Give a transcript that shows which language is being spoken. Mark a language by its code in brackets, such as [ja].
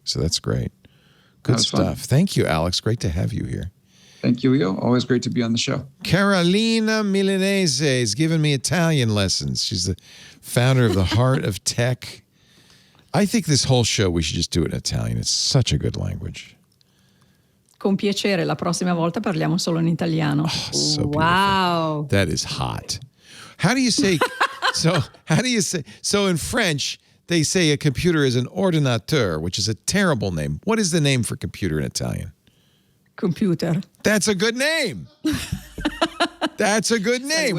[en] So that's great. Good stuff. Fun. Thank you, Alex. Great to have you here. Thank you, Leo. Always great to be on the show. Carolina Milanese is giving me Italian lessons. She's the founder of the Heart of Tech. I think this whole show, we should just do it in Italian. It's such a good language. [it] Con piacere, la prossima volta parliamo solo in italiano. [en] Oh, so wow. That is hot. How do you say, so in French, they say a computer is an ordinateur, which is a terrible name. What is the name for computer in Italian? Computer. That's a good name. That's a good name.